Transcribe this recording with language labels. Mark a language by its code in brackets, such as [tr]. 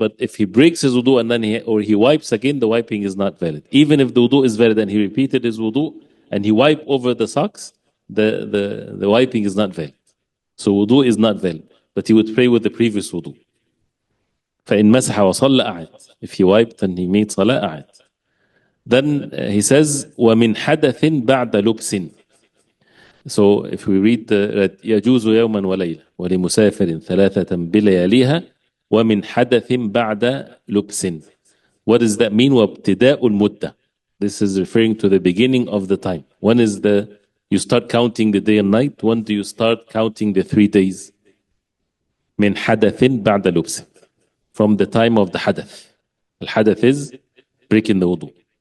[en] But if he breaks his wudu and then he wipes again, the wiping is not valid. Even if the wudu is valid and he repeated his wudu and he wiped over the socks, the wiping is not valid. So wudu is not valid. But he would pray with the previous wudu. [ar] فإن مسح وصلى أعد. [en] If he wiped and he made salah, أعد. Then he says [ar] ومن حدث بعد لبس. [en] So if we read [ar] يجوز يوما وليلة ولمسافر ثلاثة بلياليها ومن حدث بعد لبس. [en] What does that mean? [ar] وابتداء المدة. [en] This is referring to the beginning of the time. When is you start counting the day and night? When do you start counting the 3 days? [ar] من حدث بعد لبس. [en] From the time of the hadath. Al-hadath is breaking the wudu.